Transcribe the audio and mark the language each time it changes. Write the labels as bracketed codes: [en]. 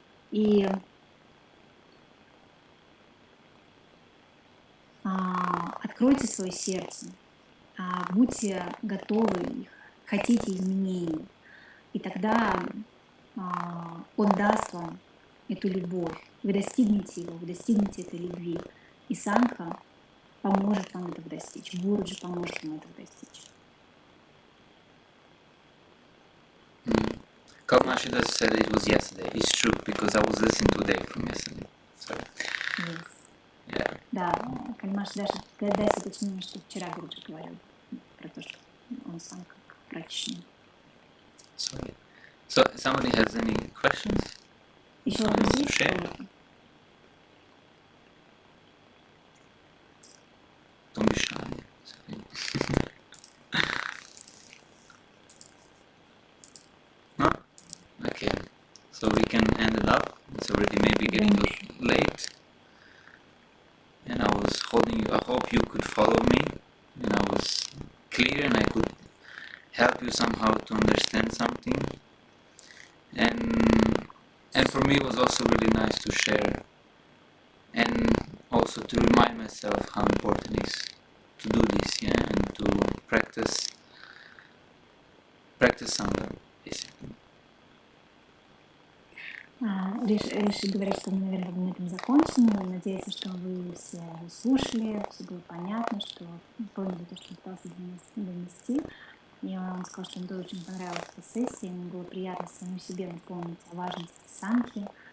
[ru] И откройте свое сердце, будьте готовы, хотите изменений, и тогда он даст вам эту любовь. Вы достигнете его, вы достигнете этой любви. И Сангха поможет вам этого достичь. Гуруджи поможет вам этого достичь. [en] Kalmashida said it was yesterday. It's true, because I was listening today from yesterday. So, Yes. yeah. [ru] Да, Кальмаш даже даст уточнение, что вчера Гуруджи говорил про то, что он сам как практичный. [en] So somebody has any questions? [ru] Еще [en] Someone [ru] вопрос [en] wants to [ru] есть? [en] share? Don't be shy. No? Okay. So we can end it up. It's already maybe getting late. And I was holding you. I hope you could follow me. And I was clear and I could help you somehow to understand something. And for me it was also really nice to share. And also to remind myself how important it is to do this, yeah, and to practice Sangha, basically. [ru] Риши говорит, что мы, наверное, на этом закончим. Надеюсь, что вы все слушали, все было понятно, что поняли то, что пытался донести. И он сказал, что ему тоже очень понравилась эта сессия, ему было приятно самому себе напомнить о важности санки.